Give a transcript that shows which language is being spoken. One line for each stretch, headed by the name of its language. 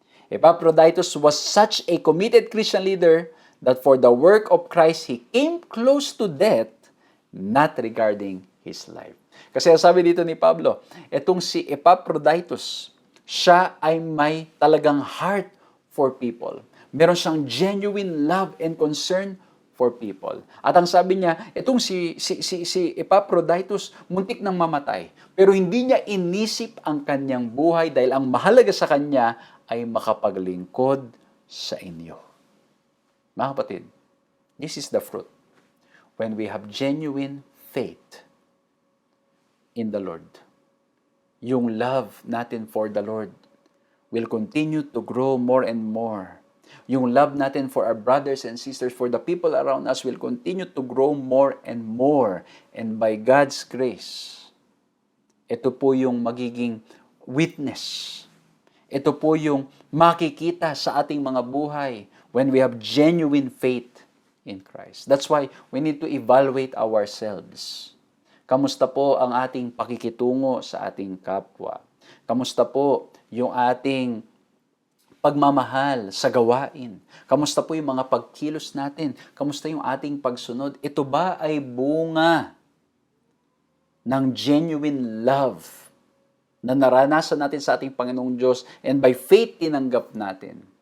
English: Epaphroditus was such a committed Christian leader that for the work of Christ, he came close to death, not regarding his life.
Filipino: Kasi sabi dito ni Pablo, etong si Epaphroditus, siya ay may talagang heart for people.
English: Meron siyang genuine love and concern for people.
Filipino: At ang sabi niya, itong si Epaphroditus, muntik nang mamatay. Pero hindi niya inisip ang kanyang buhay dahil ang mahalaga sa kanya ay makapaglingkod sa inyo.
English: Mga kapatid, this is the fruit. When we have genuine faith in the Lord, yung love natin for the Lord will continue to grow more and more. Yung love natin for our brothers and sisters, for the people around us will continue to grow more and more. And by God's grace, ito po yung magiging witness.
Filipino: Ito po yung makikita sa ating mga buhay when we have genuine faith in Christ.
English: That's why we need to evaluate ourselves.
Filipino: Kamusta po ang ating pakikitungo sa ating kapwa? Kamusta po yung ating pagmamahal sa gawain? Kamusta po yung mga pagkilos natin? Kamusta yung ating pagsunod? Ito ba ay bunga ng genuine love na naranasan natin sa ating Panginoong Diyos and by faith tinanggap natin?